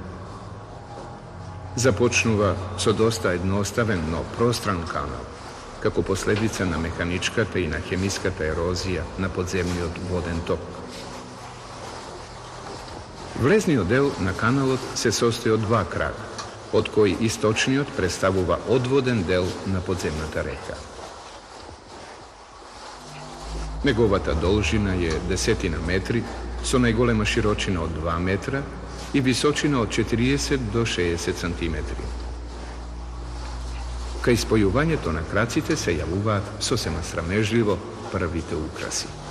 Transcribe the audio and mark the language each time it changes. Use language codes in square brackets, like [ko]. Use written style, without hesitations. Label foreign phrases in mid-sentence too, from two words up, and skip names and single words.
[mk] Започнува со доста једноставен, но простран канал, како последица на механичката и на хемиската ерозија на подземни од воден ток. Влезни дел на каналот се састоји од два крага, од које источниот представува одводен дел na podzemnata reka. Неговата должина е 10 метри, со најголема широчина од 2 метра и височина од 40 до 60 сантиметри. Кај спојувањето на краците се јавуваат сосема срамежливо првите украси.